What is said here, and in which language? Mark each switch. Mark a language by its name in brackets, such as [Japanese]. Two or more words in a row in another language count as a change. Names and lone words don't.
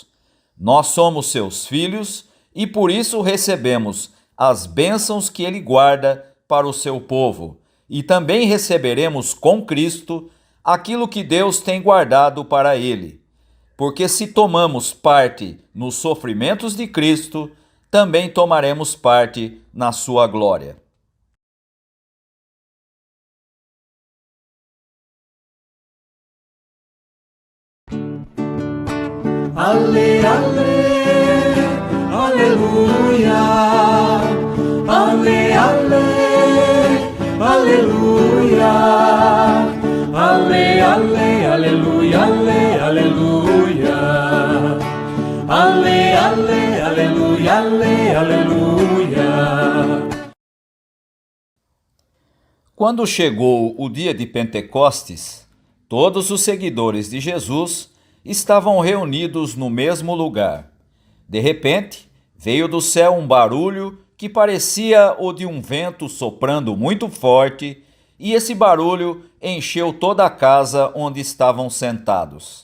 [Portuguese] Nós somos seus filhos e por isso recebemos as bênçãos que ele guarda para o seu povo, e também receberemos com Cristo aquilo que Deus tem guardado para ele. Porque se tomamos parte nos sofrimentos de Cristo, também tomaremos parte na sua glória. Ale, ale, aleluia. Ale, ale, aleluia. Ale, ale, aleluia, ale, aleluia. Ale, ale, aleluia, ale, aleluia. Quando chegou o dia de Pentecostes, todos os seguidores de Jesus estavam reunidos no mesmo lugar. De repente, veio do céu um barulho que parecia o de um vento soprando muito forte, e esse barulho encheu toda a casa onde estavam sentados.